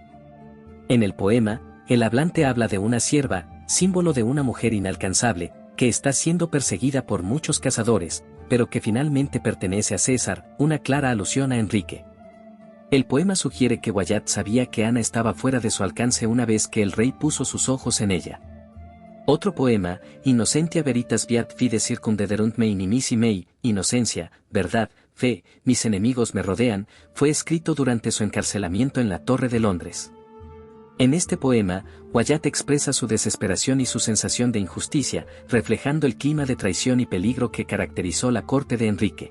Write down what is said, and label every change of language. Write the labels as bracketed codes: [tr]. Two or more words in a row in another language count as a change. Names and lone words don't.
[es] En el poema, el hablante habla de una cierva, símbolo de una mujer inalcanzable, que está siendo perseguida por muchos cazadores, pero que finalmente pertenece a César, una clara alusión a Enrique. El poema sugiere que Wyatt sabía que Ana estaba fuera de su alcance una vez que el rey puso sus ojos en ella. Otro poema, [la] Innocentia veritas viat fide circumdederunt me inimici mei, [es] inocencia, verdad, fe, mis enemigos me rodean, fue escrito durante su encarcelamiento en la Torre de Londres. En este poema, Wyatt expresa su desesperación y su sensación de injusticia, reflejando el clima de traición y peligro que caracterizó la corte de Enrique.